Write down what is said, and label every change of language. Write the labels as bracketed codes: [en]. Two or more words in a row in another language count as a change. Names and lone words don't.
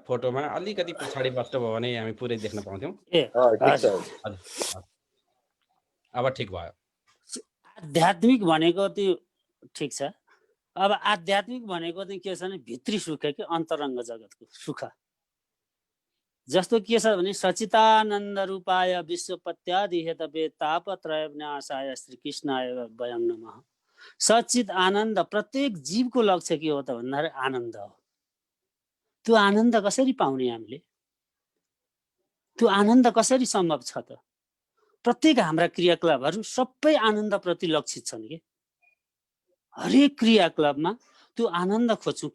[ne] फोटोमा अलिकति पछाडि बस्नुभयो भने हामी पुरै देख्न पाउँथ्यौँ। अब ठिक भयो। आध्यात्मिक भनेको त्यो ठिक छ। अब आध्यात्मिक भनेको चाहिँ के छ भने भित्री सुख के अन्तरङ्ग जगतको सुख। जस्तो के छ भने [sa] सचितानन्द रूपाय विश्वपत्यादि हेतवे तापत्रय विनाशाय श्री कृष्णाय वयं नमः। [ne] सचित आनन्द प्रत्येक जीवको लक्ष्य के हो त भन्दा आनन्द हो। त्यो आनन्द कसरी पाउने हामीले? त्यो आनन्द कसरी सम्भव छ त? प्रत्येक हाम्रा क्रियाकलापहरू सबै आनन्द प्रति लक्षित छन् के। हरेक क्रियाकलापमा त्यो आनन्द खोज्छौँ।